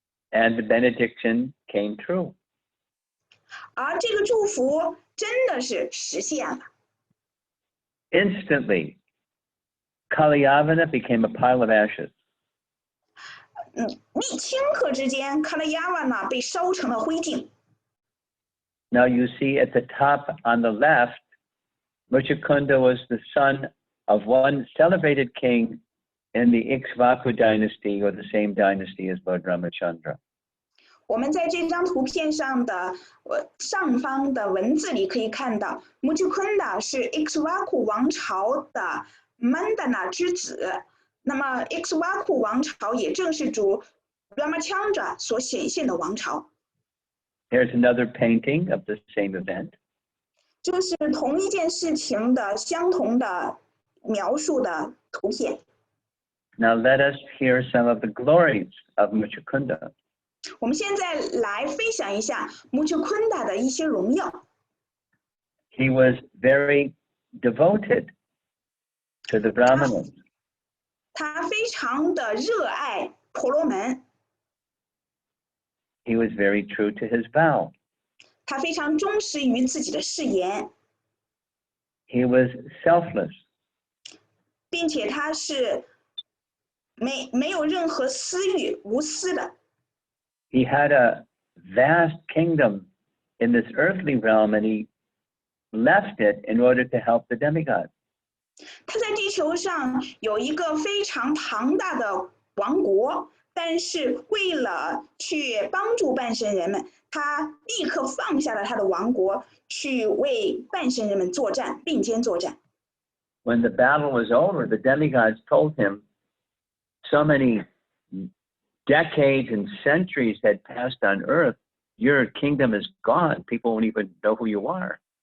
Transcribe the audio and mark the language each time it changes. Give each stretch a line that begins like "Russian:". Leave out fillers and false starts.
English: And the benediction came true.
Chinese: 而这个祝福真的是实现了。
English: Instantly, Kalyavana became a pile of ashes.
Chinese: 顷刻之间，卡拉亚瓦呢被烧成了灰烬。
English: Now you see at the top on the left, Mucukunda was the son of one celebrated king in the Ikshvaku dynasty, or the same dynasty as Lord Ramachandra.
Chinese: 我们在这张图片上的上方的文字里可以看到 Mucukunda 是 Ikshvaku 王朝的 Mandana 之子，那么 Ikshvaku 王朝也正是主 Ramachandra 所显现的王朝。
English: Here's another painting of the same event.
Chinese: 这是同一件事情的相同的描述的图片。
English: Now let us hear some of the glories of Mucukunda.
Chinese: 我们现在来分享一下 Mucukunda 的一些荣耀。
English: He was very devoted to the Brahmanas.
Chinese: 他非常的热爱婆罗门，
English: He was very true to his vow.
Chinese: 他非常忠实于自己的誓言，
English: He was selfless.
Chinese: 并且他是没有任何私欲、无私的。
English: He had a vast kingdom in this earthly realm, and he left it in order to help the demigods.
Chinese: 他在地球上有一个非常庞大的王国，但是为了去帮助半神人们，他立刻放下了他的王国，去为半神人们作战，并肩作战。
English: When the battle was over, the demigods told him so many decades and centuries had passed on earth, your kingdom is gone. People won't even know who you are.